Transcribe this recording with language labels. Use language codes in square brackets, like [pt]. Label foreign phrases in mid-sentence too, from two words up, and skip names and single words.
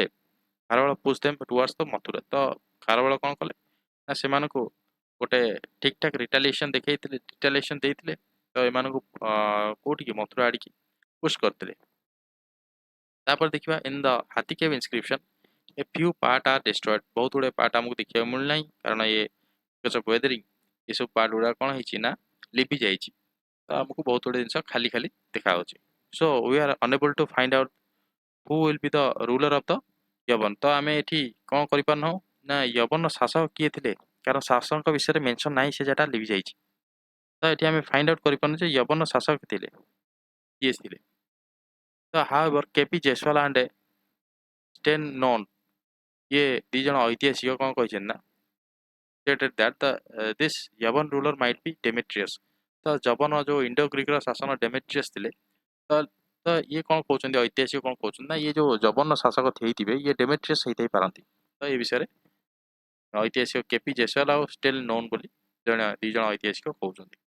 [or] ଖାରବେଳ [en] push them towards the [or] ମଥୁରା ତ ଖାରବେଳ କ'ଣ କଲେ ନା ସେମାନଙ୍କୁ ଗୋଟେ ଠିକ୍ ଠାକ୍ ରିଟାଲିଏସନ୍ ଦେଇଥିଲେ ତ ଏମାନଙ୍କୁ କେଉଁଠିକି ମଥୁରା ଆଡ଼ିକି ପୁଶ୍ କରିଥିଲେ ତାପରେ ଦେଖିବା [en] in the Hathi cave inscription a few part are destroyed [or] ବହୁତ ଗୁଡ଼ିଏ ପାର୍ଟ ଆମକୁ ଦେଖିବାକୁ ମିଳୁନାହିଁ କାରଣ ଇଏ [en] because of weathering [or] ଏସବୁ ପାର୍ଟ ଗୁଡ଼ା କ'ଣ ହେଇଛି ନା ଲିଭି ଯାଇଛି ତ ଆମକୁ ବହୁତ ଗୁଡ଼ିଏ ଜିନିଷ ଖାଲି ଖାଲି ଦେଖାଯାଉଛି [en] so we are unable to find out who will be the ruler of the [or] ୟବନ ତ ଆମେ ଏଠି କ'ଣ କରିପାରୁନାହୁଁ ନା ୟବନର ଶାସକ କିଏ ଥିଲେ କାରଣ ଶାସକଙ୍କ ବିଷୟରେ ମେନସନ୍ ନାହିଁ ସେ ଯାଟା ଲିଭି ଯାଇଛି ତ ଏଠି ଆମେ [en] find out [or] କରିପାରୁନୁ ଯେ ୟବନର ଶାସକ ଥିଲେ କିଏ ଥିଲେ ତ ହାଉଏଭର କେପି ଜେସୱାଲ ଆଣ୍ଡ ଷ୍ଟେନ୍ ନୋନ୍ ଇଏ ଦୁଇ ଜଣ ଐତିହାସିକ କ'ଣ କହିଛନ୍ତି ନା [en] stated that this ୟବନ ruler might be Demetrius [or] ତ ଯବନ ଯେଉଁ ଇଣ୍ଡୋ ଗ୍ରୀକର ଶାସନ ଡେମେଟ୍ରିୟସ୍ ଥିଲେ ତ ତ ଇଏ କ'ଣ କହୁଛନ୍ତି ଐତିହାସିକ କ'ଣ କହୁଛନ୍ତି ନା ଇଏ ଯେଉଁ ଯବନ ଶାସକ ହେଇଥିବେ ଇଏ ଡେମେଟ୍ରିୟସ୍ ହେଇଥାଇ ପାରନ୍ତି ତ ଏ ବିଷୟରେ ଐତିହାସିକ କେପି ଜେସୱାଲ ଆଉ ଷ୍ଟେଲ୍ ନୋନ୍ ବୋଲି ଦୁଇ ଜଣ ଐତିହାସିକ କହୁଛନ୍ତି